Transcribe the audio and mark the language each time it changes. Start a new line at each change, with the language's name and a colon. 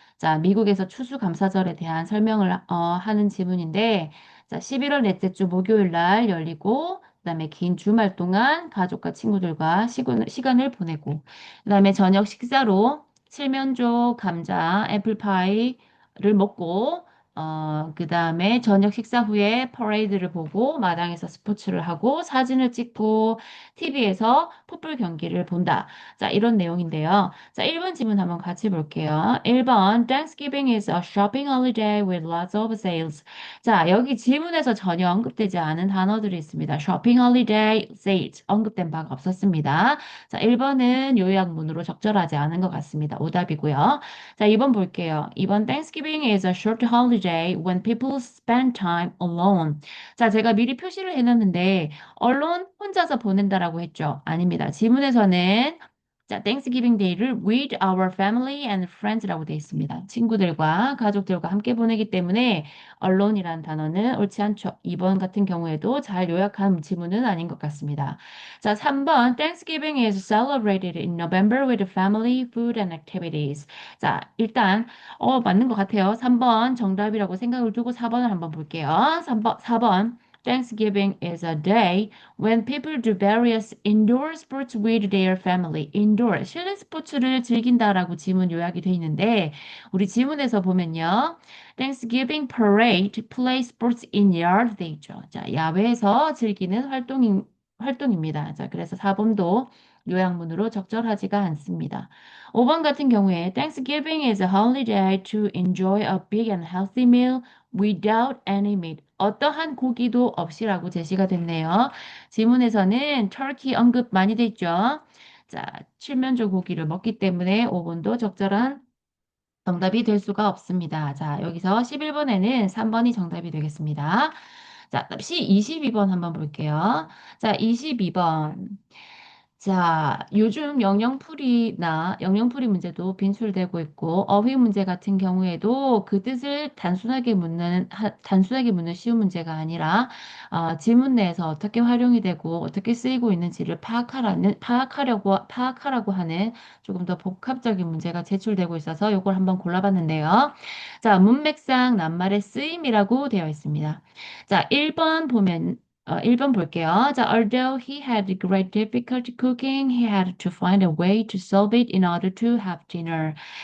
Korean: 자, 미국에서 추수감사절에 대한 설명을 하는 지문인데, 자, 11월 넷째 주 목요일 날 열리고, 그다음에 긴 주말 동안 가족과 친구들과 시간을 보내고, 그다음에 저녁 식사로 칠면조, 감자, 애플파이를 먹고, 그 다음에 저녁 식사 후에 퍼레이드를 보고 마당에서 스포츠를 하고 사진을 찍고 TV에서 풋볼 경기를 본다. 자, 이런 내용인데요. 자, 1번 지문 한번 같이 볼게요.
English: 1번 Thanksgiving is a shopping holiday with lots of sales.
Korean: 자, 여기 지문에서 전혀 언급되지 않은 단어들이 있습니다. shopping holiday, sales 언급된 바가 없었습니다. 자, 1번은 요약문으로 적절하지 않은 것 같습니다. 오답이고요. 자, 2번 볼게요.
English: 2번 Thanksgiving is a short holiday when people spend time alone.
Korean: 자, 제가 미리 표시를 해놨는데 alone 혼자서 보낸다라고 했죠. 아닙니다. 지문에서는 자, Thanksgiving Day를
English: with our family and friends
Korean: 라고 되어 있습니다. 친구들과 가족들과 함께 보내기 때문에 alone이라는 단어는 옳지 않죠. 2번 같은 경우에도 잘 요약한 지문은 아닌 것 같습니다.
English: 자, 3번 Thanksgiving is celebrated in November with family, food and activities.
Korean: 자, 일단 맞는 것 같아요. 3번 정답이라고 생각을 두고 4번을 한번 볼게요.
English: 4번 Thanksgiving is a day when people do various indoor sports with their family.
Korean: indoor 실내 스포츠를 즐긴다라고 지문 요약이 돼 있는데 우리 지문에서 보면요.
English: Thanksgiving parade play sports in yard
Korean: 돼 있죠. 자, 야외에서 즐기는 활동입니다. 자, 그래서 4번도 요약문으로 적절하지가 않습니다. 5번 같은 경우에
English: Thanksgiving is a holiday to enjoy a big and healthy meal without any meat.
Korean: 어떠한 고기도 없이라고 제시가 됐네요. 지문에서는 turkey 언급 많이 돼 있죠. 자, 칠면조 고기를 먹기 때문에 5번도 적절한 정답이 될 수가 없습니다. 자, 여기서 11번에는 3번이 정답이 되겠습니다. 자, C 22번 한번 볼게요. 자, 22번. 자, 요즘 영영풀이 문제도 빈출되고 있고, 어휘 문제 같은 경우에도 그 뜻을 단순하게 묻는 쉬운 문제가 아니라, 지문 내에서 어떻게 활용이 되고, 어떻게 쓰이고 있는지를 파악하라고 하는 조금 더 복합적인 문제가 제출되고 있어서 이걸 한번 골라봤는데요. 자, 문맥상 낱말의 쓰임이라고 되어 있습니다. 자, 1번 볼게요.
English: 자, although he had great difficulty cooking, he had to find a way to solve it in order to have dinner.